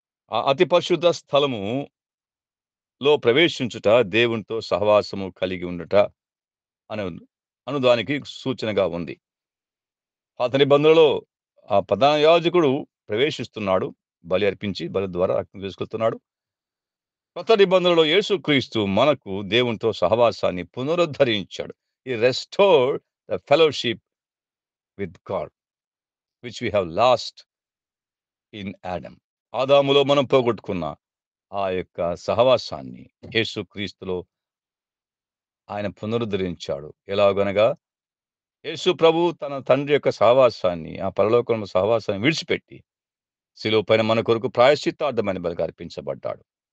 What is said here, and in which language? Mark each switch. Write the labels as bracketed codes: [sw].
[te] ఆ అతి పరిశుద్ధ స్థలములో ప్రవేశించుట దేవునితో సహవాసము కలిగి ఉండుట అనుదానికి సూచనగా ఉంది. పాత నిబంధనలో ఆ ప్రధాన యాజకుడు ప్రవేశిస్తున్నాడు, బలి అర్పించి బలి ద్వారా రక్తం తీసుకొస్తున్నాడు. కొత్త నిబంధనలో యేసుక్రీస్తు మనకు దేవునితో సహవాసాన్ని పునరుద్ధరించాడు. [en] He restored the fellowship with God which we have lost in Adam. [te] ఆదాములో మనం పోగొట్టుకున్న ఆ యొక్క సహవాసాన్ని యేసుక్రీస్తులో ఆయన పునరుద్ధరించాడు. ఎలాగనగా యేసు ప్రభు తన తండ్రి యొక్క సహవాసాన్ని, ఆ పరలోకము సహవాసాన్ని విడిచిపెట్టి శిలువ పైన మన కొరకు ప్రాయశ్చిత్తార్థమైన బలిగా అర్పించబడ్డాడు.